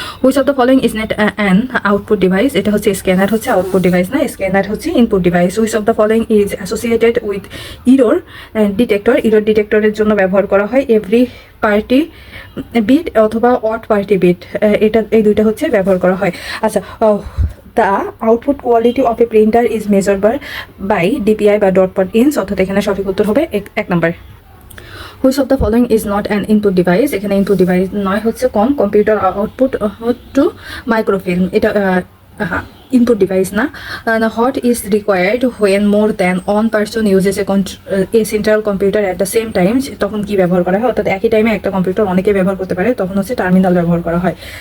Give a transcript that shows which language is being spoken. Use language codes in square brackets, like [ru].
[en] Which of the following is not an output device? [bn] এটা হচ্ছে scanner হচ্ছে output device না, স্ক্যানার হচ্ছে input device. [en] Which of the following is associated with error detector? [bn] Error ডিটেক্টরের জন্য ব্যবহার করা হয় এভরি পার্টি বিট অথবা অড পার্টি বিট, এই দুইটা হচ্ছে ব্যবহার করা হয়। [en] আচ্ছা, the output quality of a printer is measured by DPI বা dot per inch, [bn] অর্থাৎ এখানে সঠিক উত্তর হবে 1 number. [en] which of the following is not an input device, [bn] এখানে ইনপুট ডিভাইস নয় হচ্ছে কম, কম্পিউটার আউটপুট টু মাইক্রোফিল্ম, এটা হ্যাঁ ইনপুট ডিভাইস না। [en] what is required when more than one person uses a central computer at the same time, [bn] তখন কি ব্যবহার করা হয়, অর্থাৎ একই টাইমে একটা কম্পিউটার অনেকে ব্যবহার করতে পারে, তখন হচ্ছে টার্মিনাল ব্যবহার করা হয়।